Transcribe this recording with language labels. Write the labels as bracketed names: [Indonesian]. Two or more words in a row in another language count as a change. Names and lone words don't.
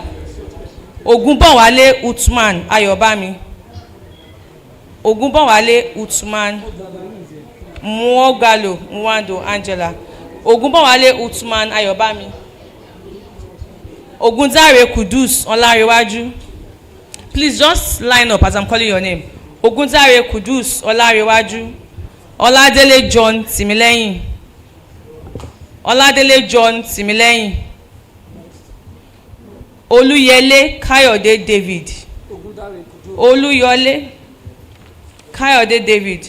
[English] Ogunbowale Uthman Ayobami. Ogunbowale Uthman. Mogalu Nwando Angela. Ogunbowale Uthman Ayobami. Ogundare Kudus Olarewaju. Please just line up as I'm calling your name. Ogundare Kudus Olarewaju. Oladele John Timileyin. Oladele John Timileyin. Oluyele Kayode David. Oluyole Kayode David.